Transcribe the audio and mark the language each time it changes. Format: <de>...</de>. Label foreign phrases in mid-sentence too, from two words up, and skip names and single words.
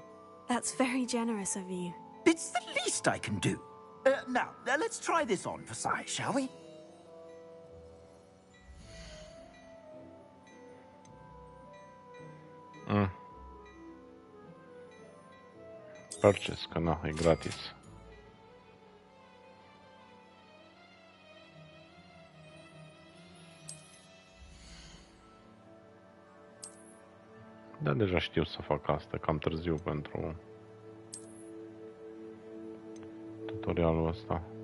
<en>That's very generous of you. It's the least I can do. Now, let's try this on for size, shall we? Purchase,</en> <ro>că nu, e gratis. Da, deja știu să fac asta, cam târziu pentru tutorialul ăsta.</ro>